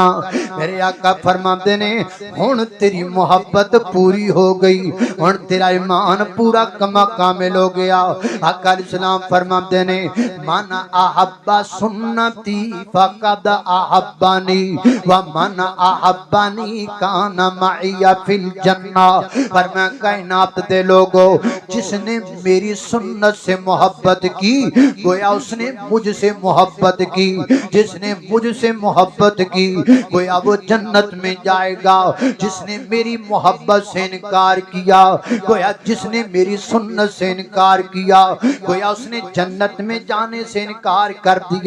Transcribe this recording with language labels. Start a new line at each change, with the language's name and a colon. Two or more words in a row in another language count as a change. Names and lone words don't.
Punjabi: میرے آقا فرماتے نے، ہن تیری محبت پوری ہو گئی، ہن تیرا ایمان پورا کما کامل ہو گیا. آقا اسلام فرماتے نے,
Arabic: من أحب سنتي فقد أحبني ومن أحبني كان معي في الجنة.
Punjabi: پر میں کائنات دے لوکو,
Urdu: جس نے میری سنت سے محبت کی گویا اس نے مجھ سے محبت کی، جس نے مجھ سے محبت کی گویا وہ جنت میں جائے گا. جس نے میری محبت سے انکار کیا گویا، جس نے میری سنت سے انکار کیا گویا اس نے جنت میں جانے سے انکار کر دیا.